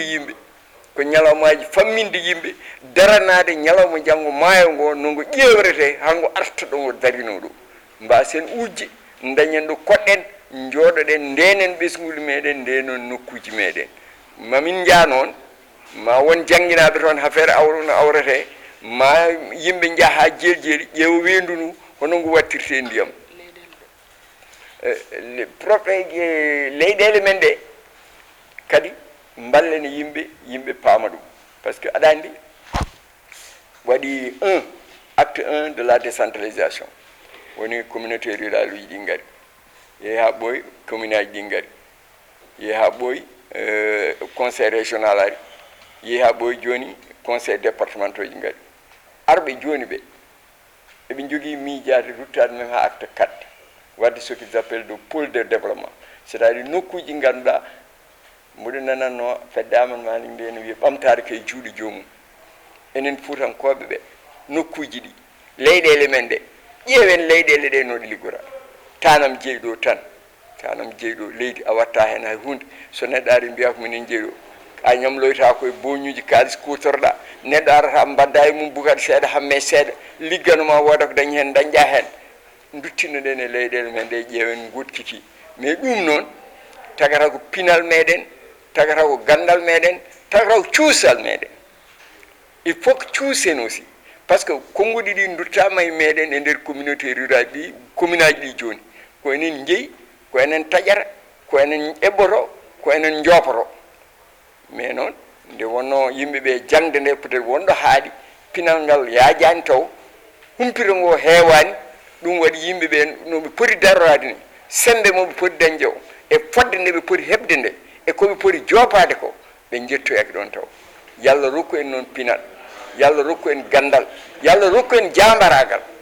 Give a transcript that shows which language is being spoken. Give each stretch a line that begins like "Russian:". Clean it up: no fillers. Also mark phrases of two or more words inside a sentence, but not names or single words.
Fula: yimɓe ko ñalawmaji famminde yimɓe daranade ñalawma janggo maayo ngo nongo ƴewrete hango arta ɗo ngo darino ɗo mbasen ujje dañen ɗo koɗɗen jooɗoɗen ndenen ɓesguli meɗen ndenon nokkuji meɗen mamin jaa noon ma won jangguinaɓe toon affaire no awrete ma yimɓe jaaha jeeli ƴeewa wendu ndu hono ngu wattirte ndiyam leyɗele men ɗe kadi ballen yimɓe paama ɗum
French: par ce que
Fula: aɗa andi waɗi acte 1
French: de la décentralisation
Fula: woni
French: communauté rural
Fula: uji ɗi ngari yeehi ha ɓooyi commune aji ɗi ngari yeehi ha ɓooyi
French: conseil régional
Fula: ari yeehi ha ɓooyi joni
French: conseil départementaux
Fula: ji ngari arɓe joni ɓe eɓe jogui miijade ruttade men ha acte 4 wadde
French: ce qu'ils appellent de pôle de développement c' est à dire
Fula: nokkuji ɗi ganduɗa mboɗo nananno fedde aman malik nde no wiya ɓamtare kay juuɗe joomum enen Fuutankoɓe ɓe nokkuji ɗi leyɗele men ɗe ƴeewen leyɗele ɗe no ɗe liggora tanam jeyɗo tan leydi a watta hen hay hunde so neɗɗo ari mbiya ko minen jeyɗo a ñamloyta koye boñuji kalis kutorɗa neɗɗo arata mbadda e mum bukata seeɗa hamme seeɗa ligganoma woda ko dañi hen dañƴa hen duttino ɗen e leyɗele men ɗe ƴeewen gotkiki mais ɗum noon tagata ko pinal meɗen tagata ko gandal meɗen tagata ko cuusal meɗen
French: il faut que
Fula: cuusen
French: aussi par ce que
Fula: konngudi ɗi duttama e meɗen e nder
French: communauté rural
Fula: ɗi commune aji ɗi joni ko enen jeeyi ko enen taƴata ko enen eɓɓoto ko enen joppoto mais noon nde wonno yimɓeɓe jangde nde
French: peut être
Fula: wonɗo haaɗi pinal ngal yaajani taw humpito ngo heewani ɗum waɗi yimɓeɓe noɓe poti darorade ni sembe moɓe poti dañde o e fodde nde ɓe poti heɓde nde e koɓe poti jopade ko ɓe jettoyaki ɗon taw yallah rokku en noon pinal yallah rokku en gandal yallah rokku en jambaragal